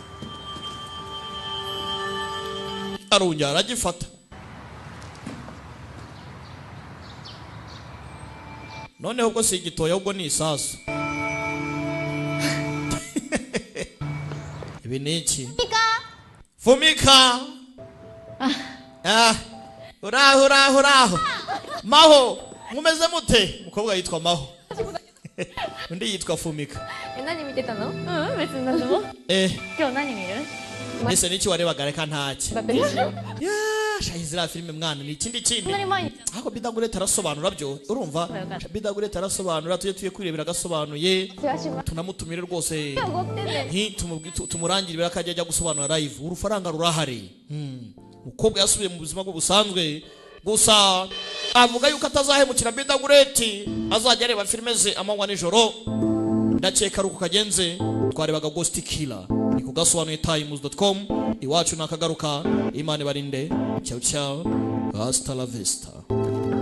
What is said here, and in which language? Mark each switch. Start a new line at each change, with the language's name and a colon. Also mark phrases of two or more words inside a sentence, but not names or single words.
Kinyarwanda: arongera aragifata noneho ubwo si igitoya ubwo ni isasu ibi ni iki Fumika uraho Maho mumeze mute mukobwa yitwa Maho undi yitwa Fumika
Japanese: 何見てたの？うん、別に何でも。今日何見る？
Kinyarwanda: ese niki warebaga reka ntaki
Japanese: だってですよ。
Kinyarwanda: shahizira filime mwana ni ikindi
Japanese: そんなに毎日。
Kinyarwanda: ahubwo bidagureta arasobanura byo urumva bidagureta arasobanura tuye kwirebera agasobanuye
Japanese: 世話します。
Kinyarwanda: tunamutumire rwose
Japanese: おごってね。
Kinyarwanda: tumurangirira akajya ajya gusobanura live urufaranga rurahari mukobwa yasubiye mu buzima bwo busanzwe gusa avuga yuko atazahemukira bidagureti azajya areba filime ze amanywa nijoro ndakeka ari uko kagenze twarebaga Ghost Killer ni kugasobanuye times.com iwacu nakagaruka imana barinde
Italian: ciao ciao
Spanish: hasta la vista